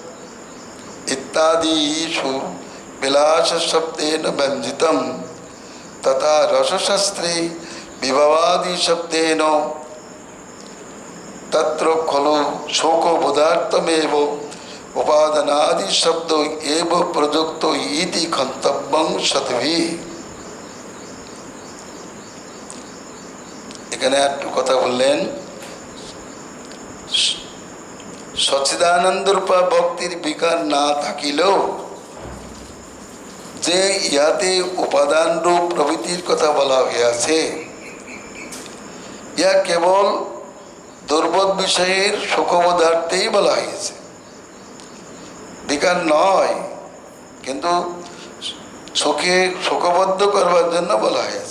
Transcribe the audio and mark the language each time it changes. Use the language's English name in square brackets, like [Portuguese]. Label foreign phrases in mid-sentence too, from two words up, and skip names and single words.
[Sanskrit] इत्यादिषु विलास शब्देन व्यंजितम तथा रसशास्त्रे विभवादि शब्देन तत्र खलु शोको बोधार्थमेव उपादानादि शब्द एव प्रयुक्तो इति गन्तव्यं सद्भिः। [Bangla] এখানে একটু কথা বললেন, সচ্চিদানন্দ রূপা ভক্তির বিকার না থাকিলেও যে ইহাতে উপাদান রূপ প্রভৃতির কথা বলা হইয়াছে, ইহা কেবল দুর্বোধ বিষয়ের সুখবোধার্থেই বলা হয়েছে, বিকার নয়, কিন্তু সুখে সুখবদ্ধ করবার জন্য বলা হয়েছে।